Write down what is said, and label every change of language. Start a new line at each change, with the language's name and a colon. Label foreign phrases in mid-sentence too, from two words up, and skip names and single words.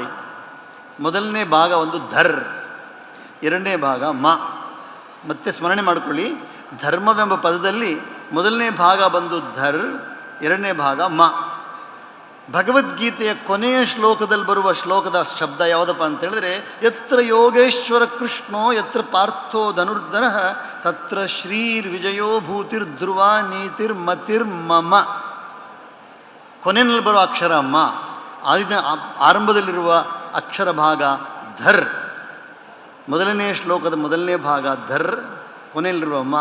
Kannada: ಮೊದಲನೇ ಭಾಗ ಒಂದು ಧರ್, ಎರಡನೇ ಭಾಗ ಮ. ಮತ್ತೆ ಸ್ಮರಣೆ ಮಾಡಿಕೊಳ್ಳಿ, ಧರ್ಮವೆಂಬ ಪದದಲ್ಲಿ ಮೊದಲನೇ ಭಾಗ ಬಂದು ಧರ್, ಎರಡನೇ ಭಾಗ ಮ. ಭಗವದ್ಗೀತೆಯ ಕೊನೆಯ ಶ್ಲೋಕದಲ್ಲಿ ಬರುವ ಶ್ಲೋಕದ ಶಬ್ದ ಯಾವುದಪ್ಪ ಅಂತ ಹೇಳಿದ್ರೆ,
Sanskrit: ಯತ್ರ ಯೋಗೇಶ್ವರ ಕೃಷ್ಣೋ ಯತ್ರ ಪಾರ್ಥೋ ಧನುರ್ಧರ ತತ್ರ ಶ್ರೀರ್ವಿಜಯೋ ಭೂತಿರ್ಧ್ರುವ ನೀತಿರ್ಮತಿರ್ಮಮ.
Kannada: ಕೊನೆಯಲ್ಲಿ ಬರುವ ಅಕ್ಷರ ಮ, ಆರಂಭದಲ್ಲಿರುವ ಅಕ್ಷರ ಭಾಗ ಧರ್. ಮೊದಲನೇ ಶ್ಲೋಕದ ಮೊದಲನೇ ಭಾಗ ಧರ್, ಕೊನೆಯಲ್ಲಿರುವ ಮ.